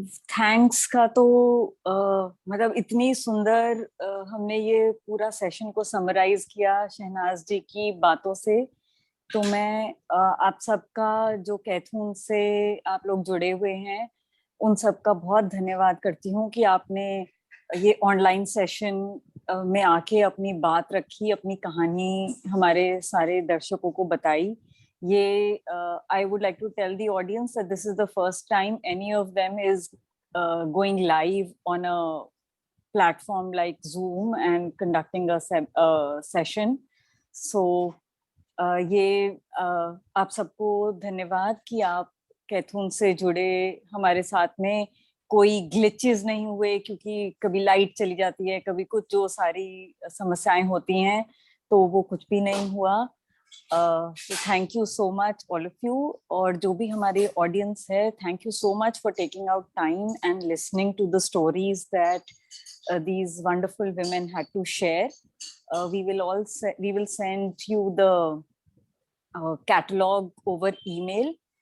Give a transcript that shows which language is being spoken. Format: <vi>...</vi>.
<hi>Thanks का तो मतलब इतनी सुंदर हमने ये पूरा सेशन को समराइज किया शहनाज जी की बातों से, तो मैं आप सबका जो कैथून से आप लोग जुड़े हुए हैं उन सबका बहुत धन्यवाद करती हूँ कि आपने ये ऑनलाइन सेशन में आके अपनी बात रखी, अपनी कहानी हमारे सारे दर्शकों को बताई।</hi> <en>ये I would like to tell the audience that this is the first time any of them is going live on a platform like Zoom and conducting a session.</en> <hi>So ये आप सबको धन्यवाद कि आप कैथून से जुड़े हमारे साथ में, कोई ग्लिचेस नहीं हुए क्योंकि कभी लाइट चली जाती है, कभी कुछ जो सारी समस्याएं होती हैं, तो वो कुछ भी नहीं हुआ।</hi> <en>So thank you so much all of you,</en> <hi>और जो भी हमारे ऑडियंस है,</hi> <en>thank you so much for taking out time and listening to the stories that these wonderful women had to share. We will send you the catalog over email.</en>